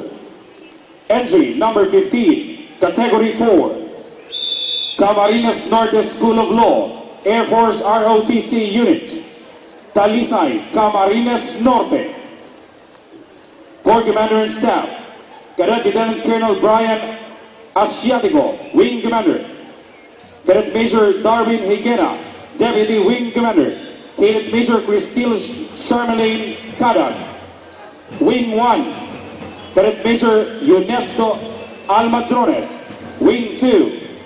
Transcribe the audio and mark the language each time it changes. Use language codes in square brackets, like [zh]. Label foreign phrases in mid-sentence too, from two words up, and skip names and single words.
[en] Entry number 15, Category 4, Camarines Norte School of Law, Air Force ROTC Unit, Talisay, Camarines Norte. Corps Commander and Staff, Cadet Lieutenant Colonel Brian Asiatico, Wing Commander. Cadet Major Darwin Higuera, Deputy Wing Commander. Cadet Major Christine Charmelaine Cadan, Wing 1. Cadet Major UNESCO Almadrones, Wing 2.